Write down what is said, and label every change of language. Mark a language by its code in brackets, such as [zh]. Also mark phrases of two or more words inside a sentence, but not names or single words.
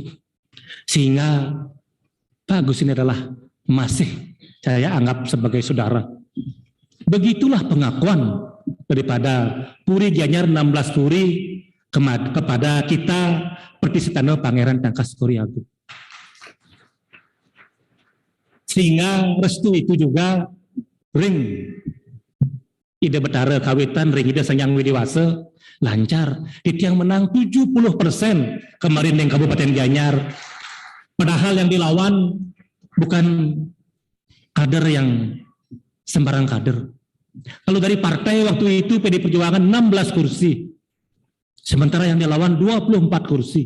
[id] Sehingga Pak Agus ini adalah masih saya anggap sebagai saudara. Begitulah pengakuan daripada Puri Gianyar 16 Puri kepada kita Pertisitano Pangeran Tangkas Kori Agung. Sehingga restu itu juga [ban] ring ide Betara Kawitan, ring ide Sanyang Widiwasa [id] lancar. Titiang menang 70% kemarin di Kabupaten Gianyar. Padahal yang dilawan bukan kader yang sembarang kader. Kalau dari partai waktu itu PDI Perjuangan 16 kursi. Sementara yang dilawan 24 kursi.